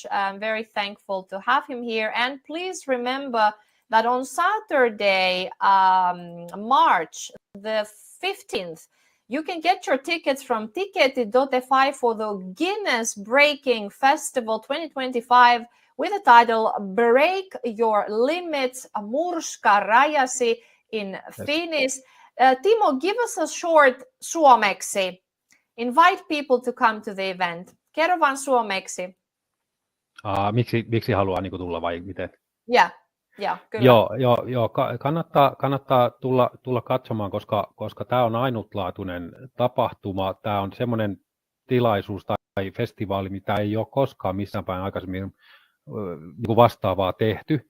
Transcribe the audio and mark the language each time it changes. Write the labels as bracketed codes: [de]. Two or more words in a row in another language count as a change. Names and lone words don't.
[en] I'm very thankful to have him here. And please remember that on Saturday, March the 15th, you can get your tickets from Ticketi.fi for the Guinness Breaking Festival 2025 with the title Break Your Limits, Murska Rajasi in Finnish. Timo, give us a short suomeksi. Invite people to come to the event. [fi] Kerro vaan suomeksi. Miksi haluaa niin tulla vai miten? Kyllä. Joo, kannattaa tulla katsomaan, koska tämä on ainutlaatuinen tapahtuma. Tämä on semmoinen tilaisuus tai festivaali, mitä ei ole koskaan missään päin aikaisemmin niin vastaavaa tehty.